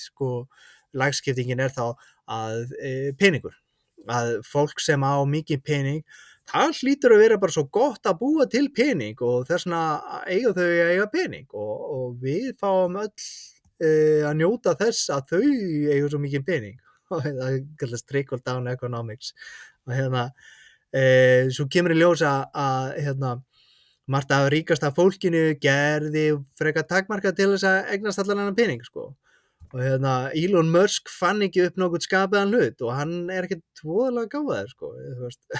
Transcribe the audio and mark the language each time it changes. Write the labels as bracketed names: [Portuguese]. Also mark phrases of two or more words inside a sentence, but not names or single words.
[Icelandic] lagskiptingin er þá að peningur, að fólk sem á mikið pening, það hlýtur að vera bara svo gott að búa til pening og þess vegna eiga þau að eiga pening og við fáum öll að njóta þess að þau eiga svo mikið pening og það kallast [English] trickle down economics [Icelandic] og svo kemur í ljós að margt af ríkasta fólkinu gerði frekar takmarka til þess að eignast allan annan pening, og Elon Musk fann ekki upp nokkuð skapaðan hlut og hann er ekkert voðalega gáfaður,